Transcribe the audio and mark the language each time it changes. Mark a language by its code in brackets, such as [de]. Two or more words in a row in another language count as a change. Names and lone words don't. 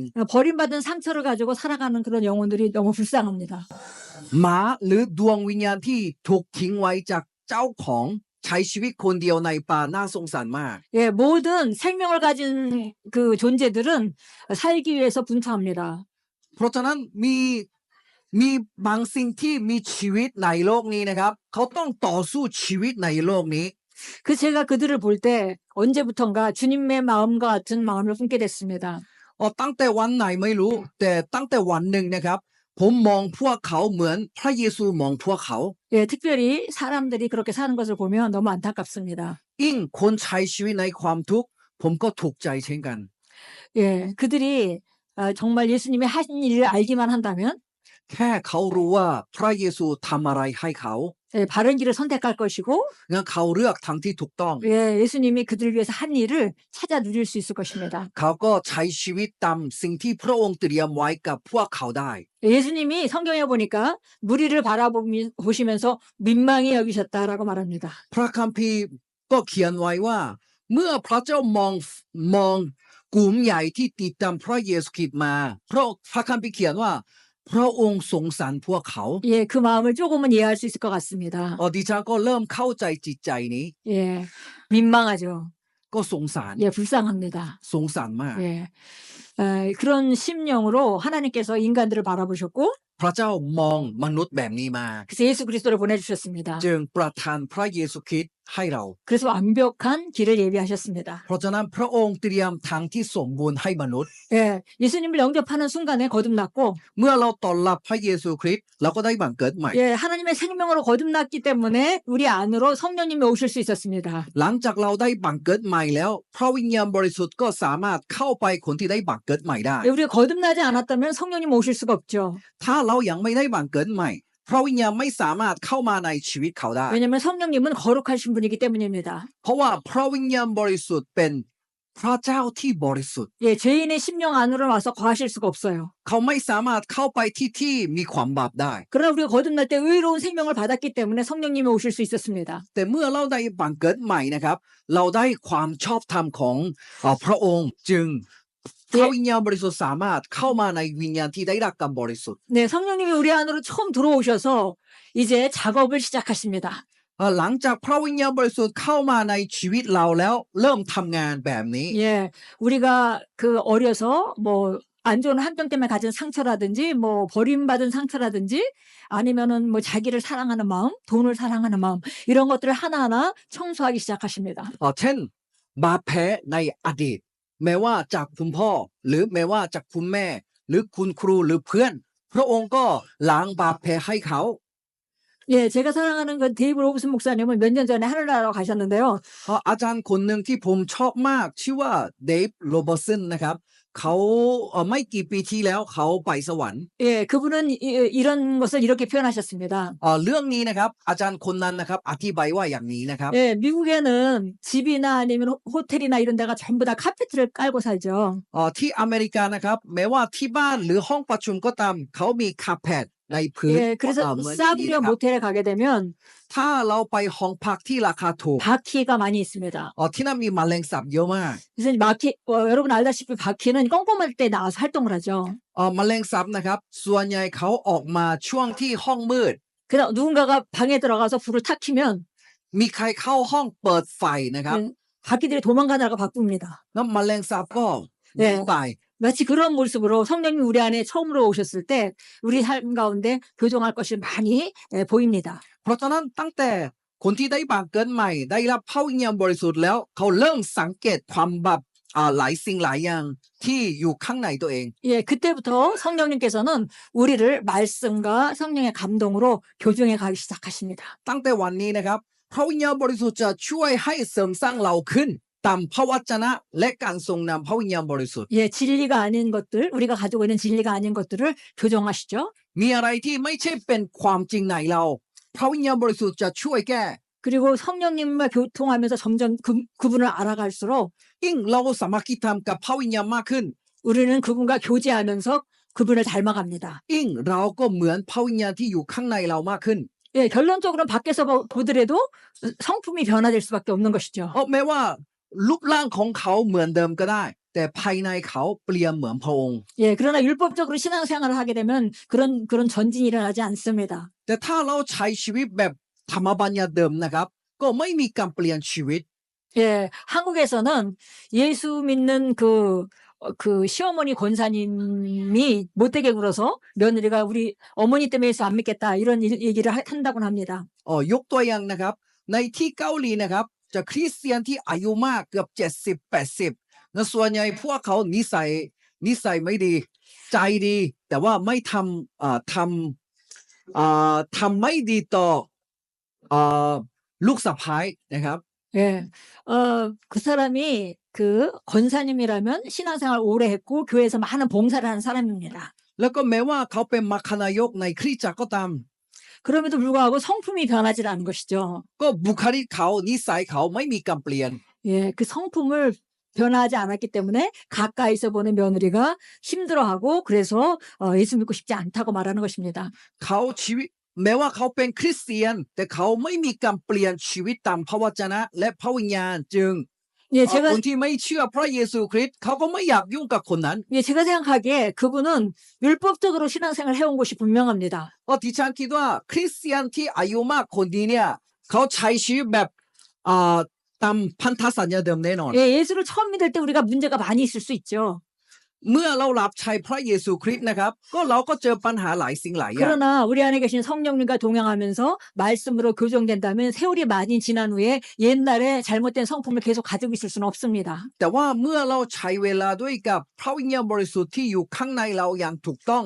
[ko] 버림받은 상처를 가지고 살아가는 그런 영혼들이 너무 불쌍합니다. [th] หมาหรือดวงวิญญาณที่ถูกทิ้งไว้จากเจ้าของใช้ชีวิตคนเดียวในป่าน่าสงสารมาก [ko] 예, 모든 생명을 가진 그 존재들은 살기 위해서 분투합니다. [th] เพราะฉะนั้นมีบางสิ่งที่มีชีวิตในโลกนี้นะครับเขาต้องต่อสู้ชีวิตในโลกนี้ [ko] 그 제가 그들을 볼 때 언제부턴가 주님의 마음과 같은 마음을 품게 됐습니다. [th] ตั้งแต่วันไหนไม่รู้แต่ตั้งแต่วันหนึ่งนะครับผมมองพวกเขาเหมือนพระเยซูมองพวกเขา [ko] 예, 특별히 사람들이 그렇게 사는 것을 보면 너무 안타깝습니다. [th] ยิ่งคนใช้ชีวิตในความทุกข์ผมก็ถูกใจเช่นกัน [ko] 예, 그들이 정말 예수님이 하신 일을 알기만 한다면 [th] แค่เขารู้ว่าพระเยซูทำอะไรให้เขา [ko] 예, 바른 길을 선택할 것이고 [th] งั้นเขาเลือกทางที่ถูกต้อง [ko] 예, 예수님이 그들을 위해서 한 일을 찾아 누릴 수 있을 것입니다. [th] เขาก็ใช้ชีวิตตามสิ่งที่พระองค์เตรียมไว้กับพวกเขาได้ [ko] 예수님이 성경에 보니까 무리를 바라보시면서 민망히 여기셨다라고 말합니다. [th] พระคัมภีร์ก็เขียนไว้ว่า เมื่อพระเจ้ามองกลุ่มใหญ่ที่ติดตามพระเยซูคริสต์มาเพราะพระคัมภีร์เขียนว่าพระองค์สงสารพวกเขา [ko] 예, 그 마음을 조금은 이해할 수 있을 것 같습니다. [th] ดิฉันก็เริ่มเข้าใจจิตใจนี้ [ko] 예, 민망하죠. [th] ก็สงสาร [ko] 예, 불쌍합니다. [th] สงสารมาก [ko] 예, 그런 심령으로 하나님께서 인간들을 바라보셨고 [th] พระเจ้ามองมนุษย์แบบนี้มา [ko] 그래서 예수 그리스도를 보내주셨습니다. [th] จึงประทานพระเยซูคริสต์ให้เรา [ko] 그래서 완벽한 길을 예비하셨습니다. [th] เพราะฉะนั้นพระองค์เตรียมทางที่สมบูรณ์ให้มนุษย์ [ko] 예, 예수님을 영접하는 순간에 거듭났고 [th] เมื่อเราต้อนรับพระเยซูคริสต์เราก็ได้บังเกิดใหม่ [ko] 예, 하나님의 생명으로 거듭났기 때문에 우리 안으로 성령님이 오실 수 있었습니다. [th] หลังจากเราได้บังเกิดใหม่แล้วพระวิญญาณบริสุทธิ์ก็สามารถเข้าไปคนที่ได้บังเกิดใหม่ได้ [ko] 예, 우리가 거듭나지 않았다면 성령님 오실 수가 없죠. [th] ถ้าเรายังไม่ได้บังเกิดใหม่พระวิญญาณไม่สามารถเข้ามาในชีวิตเขาได้ [ko] 왜냐하면 성령님은 거룩하신 분이기 때문입니다. [th] เพราะว่าพระวิญญาณบริสุทธิ์เป็นพระเจ้าที่บริสุทธิ์ [ko] 예, 죄인의 심령 안으로 와서 거하실 수가 없어요. [th] เขาไม่สามารถเข้าไปที่มีความบาปได้ [ko] 그러나 우리가 거듭날 때 의로운 생명을 받았기 때문에 성령님이 오실 수 있었습니다. [th] แต่เมื่อเราได้บังเกิดใหม่นะครับ เราได้ความชอบธรรมของพระองค์จึงพระวิญญาณบริสุทธิ์สามารถเข้ามาในวิญญาณที่ได้รับการบริสุทธิ์ [ko] 네, 성령님이 우리 안으로 처음 들어오셔서 이제 작업을 시작하십니다. [th] หลังจากพระวิญญาณบริสุทธิ์เข้ามาในชีวิตเราแล้วเริ่มทำงานแบบนี้ [ko] 예, 우리가 그 어려서 뭐 안 좋은 환경 때문에 가진 상처라든지 뭐 버림받은 상처라든지 아니면은 뭐 자기를 사랑하는 마음, 돈을 사랑하는 마음 이런 것들을 하나하나 청소하기 시작하십니다. [th] เช่นบาปแพ้ในอดีตแม้ว่าจากคุณพ่อหรือแม้ว่าจากคุณแม่หรือคุณครูหรือเพื่อน พระองค์ก็ล้างบาปแพ้ให้เขา [ko] 예, 제가 사랑하는 건 데이브 로브슨 목사님은 몇 년 전에 하늘나라로 가셨는데요. [th] อาจารย์คนหนึ่งที่ผมชอบมากชื่อว่าเดฟโรเบอร์สันนะครับเขาไม่กี่ปีที่แล้วเขาไปสวรรค์ [ko] 예, 그분은 이런 것을 이렇게 표현하셨습니다. [th] เรื่องนี้นะครับอาจารย์คนนั้นนะครับอธิบายว่าอย่างนี้นะครับ [ko] 예, 미국에는 집이나 아니면 호텔이나 이런 데가 전부 다 카페트를 깔고 살죠. [th] ที่อเมริกานะครับแม้ว่าที่บ้านหรือห้องประชุมก็ตามเขามีคาร์เพตในพื้น [ko] 예, 그래서 [th] เหมือนอย่างนี้ [ko] 싸구려 [th] นะครับ [ko] 모텔에 가게 되면 [th] ถ้าเราไปห้องพักที่ราคาถูก [ko] 바퀴가 많이 있습니다. [th] ที่นั่นมีแมลงสาบเยอะมาก [ko] 그래서 바퀴, 여러분 알다시피 바퀴는 꼼꼼할 때 나와서 활동을 하죠. [th] แมลงสาบนะครับส่วนใหญ่เขาออกมาช่วงที่ห้องมืด [ko] 그다음 누군가가 방에 들어가서 불을 탁 켜면 [th] มีใครเข้าห้องเปิดไฟนะครับ [ko] 바퀴들이 도망가느라고 바쁩니다. [th] แล้วแมลงสาบก็ [ko] 네. [th] ตาย [ko] 마치 그런 모습으로 성령님 우리 안에 처음으로 오셨을 때 우리 삶 가운데 교정할 것이 많이 보입니다. [th] เพราะฉะนั้นตั้งแต่คนที่ได้บังเกิดใหม่ได้รับพระวิญญาณบริสุทธิ์แล้วเขาเริ่มสังเกตความบาปหลายสิ่งหลายอย่างที่อยู่ข้างในตัวเอง [ko] 예, 그때부터 성령님께서는 우리를 말씀과 성령의 감동으로 교정해 가기 시작하십니다. [th] ตั้งแต่วันนี้นะครับพระวิญญาณบริสุทธิ์จะช่วยให้เสริมสร้างเราขึ้นตามพระวจนะและการทรงนำพระวิญญาณบริสุทธิ์ [ko] 예, 진리가 아닌 것들, 우리가 가지고 있는 진리가 아닌 것들을 교정하시죠. [th] มีอะไรที่ไม่ใช่เป็นความจริงในเราพระวิญญาณบริสุทธิ์จะช่วยแก้ [ko] 그리고 성령님과 교통하면서 점점 그분을 알아갈수록 [th] ยิ่งเราสามัคคีธรรมกับพระวิญญาณมากขึ้น [ko] 우리는 그분과 교제하면서 그분을 닮아갑니다. [th] ยิ่งเราก็เหมือนพระวิญญาณที่อยู่ข้างในเรามากขึ้น [ko] 예, 결론적으로는 밖에서 보더라도 성품이 변화될 수밖에 없는 것이죠. [th] แม้ว่ารูปร่างของเขาเหมือนเดิมก็ได้ แต่ภายในเขาเปลี่ยนเหมือนพระองค์ [ko] 예, 그러나 율법적으로 신앙생활을 하게 되면 그런 전진이 일어나지 않습니다. [th] แต่ถ้าเราใช้ชีวิตแบบธรรมบัญญัติเดิมนะครับ ก็ไม่มีการเปลี่ยนชีวิต [ko] 예, 한국에서는 예수 믿는 그 시어머니 권사님이 못되게 굴어서 며느리가 우리 어머니 때문에 예수 안 믿겠다 이런 얘기를 한다고 합니다. [th] ยกตัวอย่างนะครับ ในที่เกาหลีนะครับ จะคริสเตียนที่อายุมากเกือบ70-80และส่วนใหญ่พวกเขานิสัยไม่ดี ใจดี แต่ว่าไม่ทำไม่ดีต่อลูกสะใภ้นะครับ [ko] 예, 그 사람이 그 권사님이라면 신앙생활 오래 했고 교회에서 많은 봉사를 하는 사람입니다. [th] แล้วก็แม้ว่าเขาเป็นมัคคณายกในคริสตจักรก็ตาม [ko] 그럼에도 불구하고 성품이 변하지 않은 것이죠. [th] ก็บุคลิกเขานิสัยเขาไม่มีการเปลี่ยน [ko] 예, 그 성품을 변화하지 않았기 때문에 가까이서 보는 며느리가 힘들어하고 그래서 예수 믿고 싶지 않다고 말하는 것입니다. [th] เขาชีวิตแม้ว่าเขาเป็นคริสเตียน แต่เขาไม่มีการเปลี่ยนชีวิตตามพระวจนะและพระวิญญาณจึง [ko] 예, [th] คนที่ไม่เชื่อพระเยซูคริสต์เขาก็ไม่อยากยุ่งกับคนนั้น [ko] 예, 제가 생각하기에 그분은 율법적으로 신앙생활을 해온 것이 분명합니다. [th] ดิฉันคิดว่าคริสเตียนที่อายุมากคนนี้เนี่ยเขาใช้ชีวิตแบบตามพันธสัญญาเดิมแน่นอน [ko] 예, 예수를 처음 믿을 때 우리가 문제가 많이 있을 수 있죠. [th] เมื่อเรารับใช้พระเยซูคริสต์นะครับก็เราก็เจอปัญหาหลายสิ่งหลายอย่าง [ko] 그러나 우리 안에 계신 성령님과 동행하면서 말씀으로 교정된다면 세월이 많이 지난 후에 옛날에 잘못된 성품을 계속 가지고 있을 수는 없습니다. [th] แต่ว่าเมื่อเราใช้เวลาด้วยกับพระวิญญาณบริสุทธิ์ที่อยู่ข้างในเราอย่างถูกต้อง